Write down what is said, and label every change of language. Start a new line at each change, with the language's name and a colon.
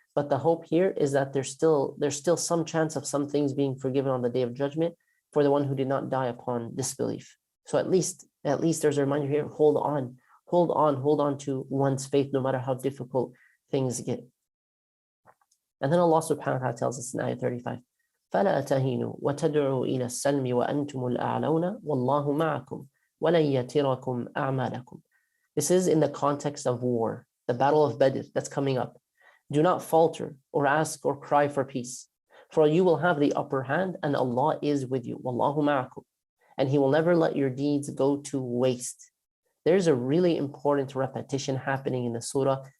English: But the hope here is that there's still some chance of some things being forgiven on the Day of Judgment for the one who did not die upon disbelief. So at least there's a reminder here, hold on to one's faith no matter how difficult things get. And then Allah subhanahu wa ta'ala tells us in ayah 35,
Arabic: فَلَا تَهِنُوا وَتَدْعُوا إِلَى السَّلْمِ وَأَنْتُمُ الْأَعْلَوْنَ وَاللَّهُ مَعَكُمْ وَلَنْ يَتِرَكُمْ أَعْمَالَكُمْ.
English: This is in the context of war, the battle of Badr that's coming up. Do not falter or ask or cry for peace, for you will have the upper hand and Allah is with you.
Arabic: وَاللَّهُ مَعَكُمْ.
English: And He will never let your deeds go to waste. There's a really important repetition happening in the surah.